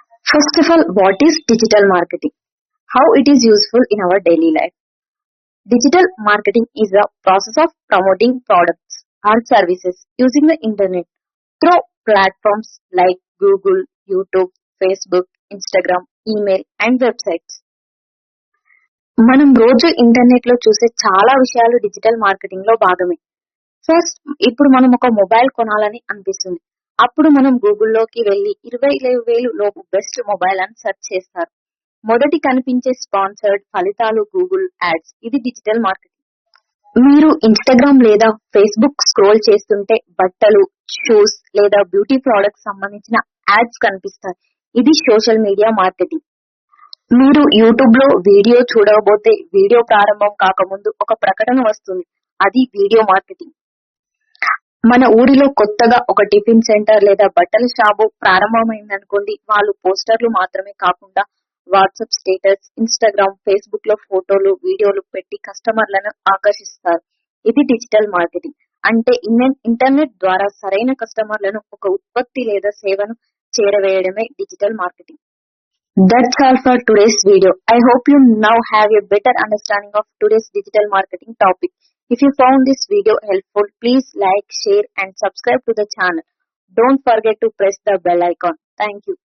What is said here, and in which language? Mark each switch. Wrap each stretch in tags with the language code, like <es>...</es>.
<en>First of all, what is digital marketing? How it is useful in our daily life? Digital marketing is a process of promoting products or services using the internet through platforms like Google, YouTube, Facebook, Instagram, email and websites.</en> <te>మనం రోజు internet లో చూసే చాలా విషయాలు digital marketing లో భాగమే. First ఇప్పుడు మనం ఒక మొబైల్ కొనాలని అనిపిస్తుంది. అప్పుడు మనం గూగుల్లోకి వెళ్లి 25,000 లోపు బెస్ట్ మొబైల్ అని సెర్చ్ చేస్తారు. మొదటి కనిపించే స్పాన్సర్డ్ ఫలితాలు గూగుల్ యాడ్స్. ఇది డిజిటల్ మార్కెటింగ్. మీరు ఇన్స్టాగ్రామ్ లేదా ఫేస్బుక్ స్క్రోల్ చేస్తుంటే బట్టలు, షూస్ లేదా బ్యూటీ ప్రొడక్ట్స్ సంబంధించిన యాడ్స్ కనిపిస్తాయి. ఇది సోషల్ మీడియా మార్కెటింగ్. మీరు యూట్యూబ్ లో వీడియో చూడబోతే వీడియో ప్రారంభం కాకముందు ఒక ప్రకటన వస్తుంది. అది వీడియో మార్కెటింగ్. మన ఊరిలో కొత్తగా ఒక టిఫిన్ సెంటర్ లేదా బట్టల షాపు ప్రారంభమైందనుకోండి, వాళ్ళు పోస్టర్లు మాత్రమే కాకుండా వాట్సాప్ స్టేటస్, ఇన్స్టాగ్రామ్, ఫేస్బుక్ లో ఫోటోలు, వీడియోలు పెట్టి కస్టమర్లను ఆకర్షిస్తారు. ఇది డిజిటల్ మార్కెటింగ్. అంటే ఇంటర్నెట్ ద్వారా సరైన కస్టమర్లను ఒక ఉత్పత్తి లేదా సేవను చేరవేయడమే digital marketing.</te> <en>That's all for today's video. I hope you now have a better understanding of today's digital marketing topic. If you found this video helpful, please like, share and subscribe to the channel. Don't forget to press the bell icon. Thank you.</en>